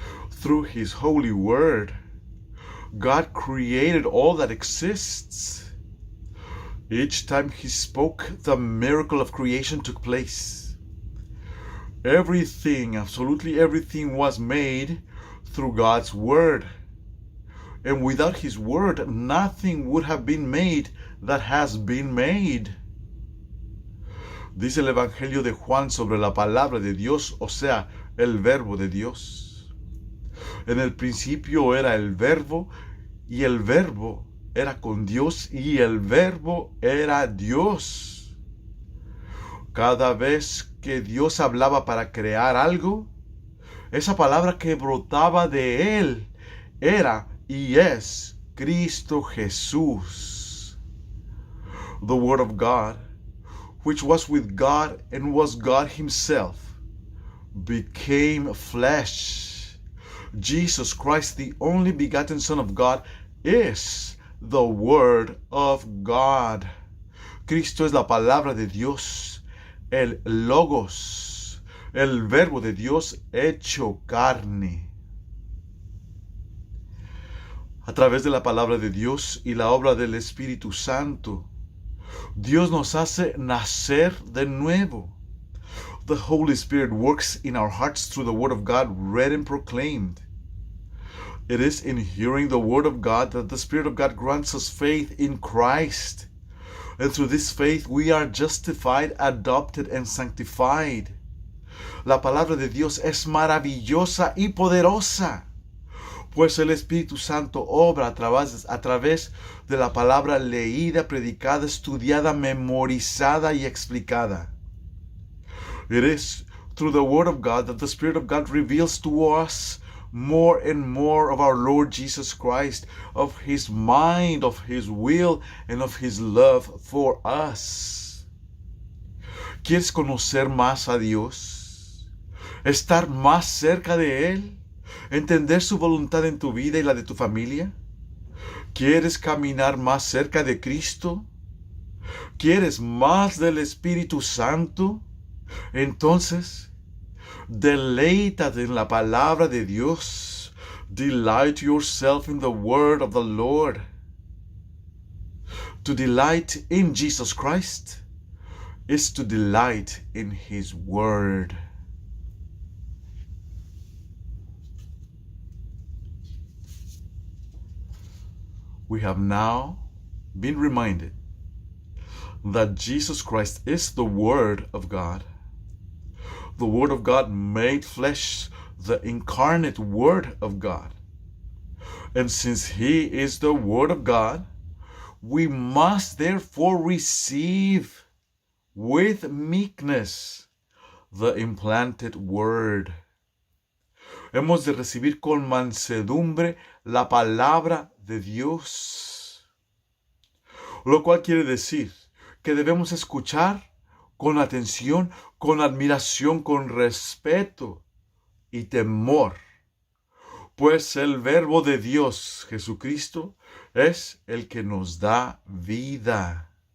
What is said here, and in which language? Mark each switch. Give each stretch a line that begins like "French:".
English: Through His holy word, God created all that exists. Each time He spoke, the miracle of creation took place. Everything, absolutely everything, was made through God's word. And without His word, nothing would have been made that has been made.
Spanish: Dice el Evangelio de Juan sobre la palabra de Dios, o sea, el verbo de Dios. En el principio era el verbo, y el verbo era con Dios, y el verbo era Dios. Cada vez que Dios hablaba para crear algo, esa palabra que brotaba de Él era y es Cristo Jesús.
English: The Word of God, which was with God and was God Himself, became flesh. Jesus Christ, the only begotten Son of God, is the Word of God.
Spanish: Cristo es la palabra de Dios, el Logos, el verbo de Dios hecho carne. A través de la palabra de Dios y la obra del Espíritu Santo, Dios nos hace nacer de nuevo.
English: The Holy Spirit works in our hearts through the Word of God read and proclaimed. It is in hearing the Word of God that the Spirit of God grants us faith in Christ. And through this faith we are justified, adopted, and sanctified.
Spanish: La palabra de Dios es maravillosa y poderosa, pues el Espíritu Santo obra a través de la palabra leída, predicada, estudiada, memorizada y explicada.
English: It is through the Word of God that the Spirit of God reveals to us more and more of our Lord Jesus Christ, of His mind, of His will, and of His love for us.
Spanish: ¿Quieres conocer más a Dios? ¿Estar más cerca de Él? ¿Entender su voluntad en tu vida y la de tu familia? ¿Quieres caminar más cerca de Cristo? ¿Quieres más del Espíritu Santo? Entonces, deleítate en la palabra de Dios.
English: Delight yourself in the word of the Lord. To delight in Jesus Christ is to delight in His word. We have now been reminded that Jesus Christ is the Word of God. The Word of God made flesh, the incarnate Word of God. And since He is the Word of God, we must therefore receive with meekness the implanted Word.
Spanish: Hemos de recibir con mansedumbre la palabra de Dios. Lo cual quiere decir que debemos escuchar con atención, con admiración, con respeto y temor, pues el verbo de Dios, Jesucristo, es el que nos da vida.